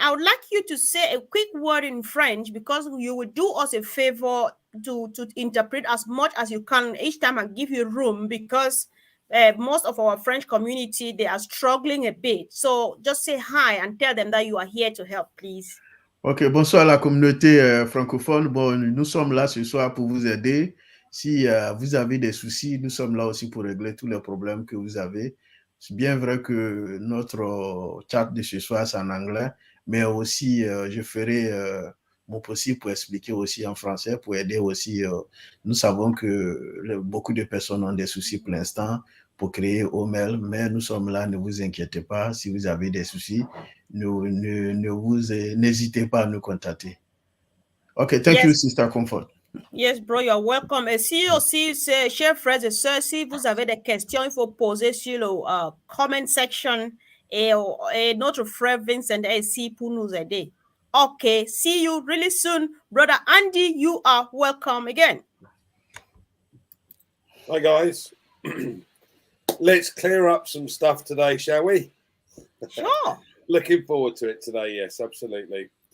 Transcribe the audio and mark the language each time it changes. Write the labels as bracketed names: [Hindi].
[English] I would like you to say a quick word in French because you will do us a favor to interpret as much as you can each time and give you room because most of our French community, they are struggling a bit. So just say hi and tell them that you are here to help, please. [French] Ok, bonsoir à la communauté francophone. Bon, nous sommes là ce soir pour vous aider. Si vous avez des soucis, nous sommes là aussi pour régler tous les problèmes que vous avez. C'est bien vrai que notre chat de ce soir, c'est en anglais, mais aussi, je ferai mon possible pour expliquer aussi en français, pour aider aussi. Nous savons que beaucoup de personnes ont des soucis pour l'instant pour créer OML, mais nous sommes là, ne vous inquiétez pas. Si vous avez des soucis, n'hésitez pas à nous contacter. [English] Okay, thank you, Yes. Sister Comfort. Yes, bro, you're welcome. [French] Et si aussi, chers frères et sœurs, si vous avez des questions, il faut poser sur le comment section et notre frère Vincent est ici pour nous aider. [English] Okay, see you really soon. Brother Andy, you are welcome again. Hi, guys. Let's clear up some stuff today, shall we? Sure. Looking forward to it today, yes, absolutely.